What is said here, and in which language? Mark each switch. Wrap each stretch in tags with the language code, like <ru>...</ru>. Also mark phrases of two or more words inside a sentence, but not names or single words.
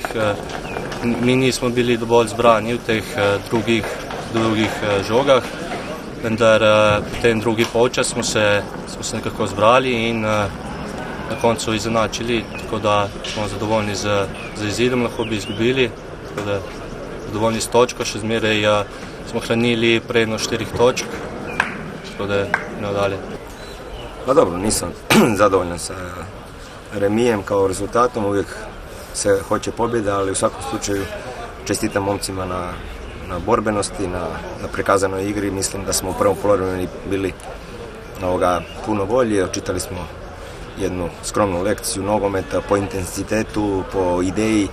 <sl>Mi nismo bili dovolj zbrani v teh drugih žogah, vendar v tem drugi polčas smo se nekako zbrali in na koncu izenačili, tako da smo zadovoljni z izidom, lahko bi izgubili, tako da zadovoljni s točko, še zmeraj smo hranili prednost 4 točk, tako da ne dalje.</sl> <hr>Pa dobro, nisam zadovoljan sa remijem kao rezultatom, uvijek se hoće pobjeda, ali u svakom slučaju čestitam momcima na borbenosti, na prikazanoj igri. Mislim da smo u prvom poluvremenu bili puno bolji, očitali smo jednu skromnu lekciju nogometa po intenzitetu, po ideji.</hr>